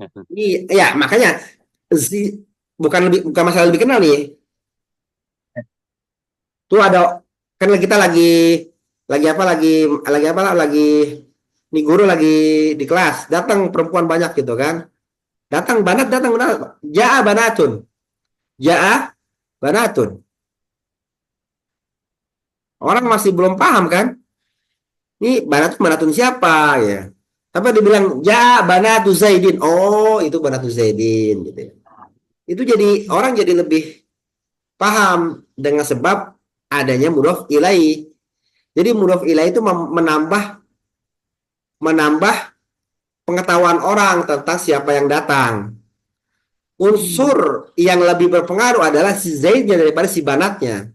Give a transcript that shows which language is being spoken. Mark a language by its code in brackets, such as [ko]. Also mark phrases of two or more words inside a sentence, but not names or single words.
[id] iya, makanya bukan masalah lebih kenal nih. Tuh ada kan kita lagi nih guru lagi di kelas, datang perempuan banyak gitu kan. Datang banat, [ar] جاء بنات. جاء بنات. [id] Orang masih belum paham kan? Ini banatun siapa ya? Tapi dibilang [ar] جاء بنات زيد. [id] Oh, itu [ar] بنات زيد [id] gitu ya. Itu jadi orang jadi lebih paham dengan sebab adanya [ar] مضاف إليه. [id] Jadi [ar] مضاف إليه [id] itu menambah pengetahuan orang tentang siapa yang datang. Unsur yang lebih berpengaruh adalah si Zaidnya daripada si banatnya.